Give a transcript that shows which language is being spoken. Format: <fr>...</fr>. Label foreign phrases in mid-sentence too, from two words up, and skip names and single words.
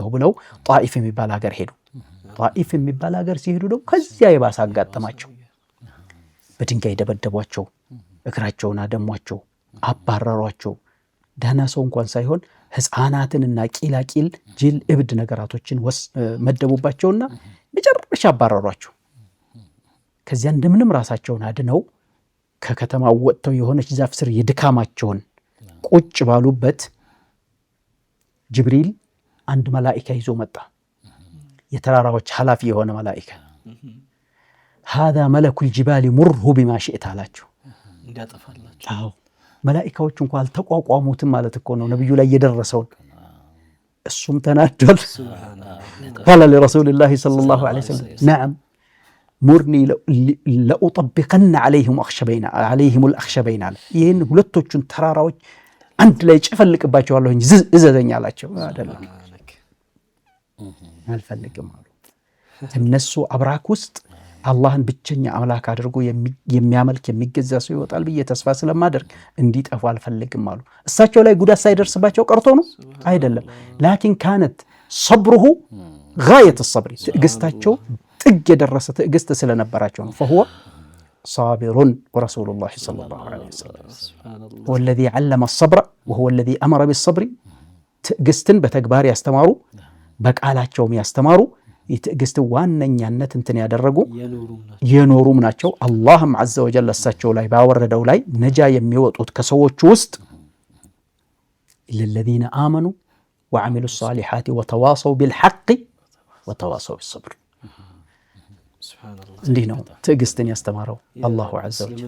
<am>ብለው ጣኢፍ የሚባል ሀገር ሄዱ። ጣኢፍ የሚባል ሀገር ሲሄዱ ደግሞ ከዚያ የባሰ አጋጠማቸው። በድንጋይ ደበደቧቸው፣ እግራቸውን አደሟቸው፣ አባረሯቸው። ደህና ሰው እንኳን ሳይሆን ህፃናትንና ቂላቂል ጅል እብድ ነገራቶችን መደቡባቸውና መጨረሻ አባረሯቸው። ከዚያ እንደምንም ራሳቸውን አድነው ከከተማው ወጥተው የሆነች ዛፍ ስር የድካማቸውን ቁጭ ባሉበት ጅብሪል አንድ መላኢካ ይዞ መጣ። የተራራዎች ኃላፊ የሆነ መላኢካ።</am> <ar>هذا ملك الجبال مره بما شئت</ar> <am>አላቸው። እንዲያጠፋላቸው። አዎ መላኢካዎች እንኳን አልተቋቋሙትም ማለት እኮ ነው ነብዩ ላይ የደረሰውን። እሱም ተናዷል።</am> <ar>قال لرسول الله صلى الله عليه وسلم نعم مرني لأطبقن عليهم الأخشبين</ar> <am>አለ። ይህን ሁለቶቹን ተራራዎች አንድ ላይ ጨፈልቅባቸዋለሁ እንጂ እዘዘኝ አላቸው። አይደለም አልፈልግም አሉ። እነሱ አብራክ ውስጥ አላህን ብቸኛ አምላክ አድርጎ የሚያመልክ የሚገዛ ሰው ይወጣል ብዬ ተስፋ ስለማደርግ እንዲጠፉ አልፈልግም አሉ። እሳቸው ላይ ጉዳት ሳይደርስባቸው ቀርቶ ነው አይደለም።</am> <ar>لكن كانت صبره غاية صبر፣</ar> <am>ትዕግስታቸው ጥግ የደረሰ ትዕግስት ስለነበራቸው ነው።</am> <ar>فهو صابر ورسول الله صلى الله عليه وسلم هو الذي علم الصبر وهو الذي أمر بالصبر</ar> <am>ትዕግስትን በተግባር ያስተማሩ በቃላቸውም ያስተማሩ የትዕግስት ዋነኛነት እንትን ያደረጉ የኖሩም ናቸው። አላህም</am> <ar>عز وجل</ar> <am>እሳቸው ላይ ባወረደው ላይ ነጃ የሚወጡት ከሰዎች ውስጥ</am> <ar>إلا الذين آمنوا وعملوا الصالحات وتواصوا بالحق وتواصوا بالصبر።</ar> <am>እንዲህ ነው ትዕግስትን ያስተማረው</am> <ar>الله عز وجل።</ar>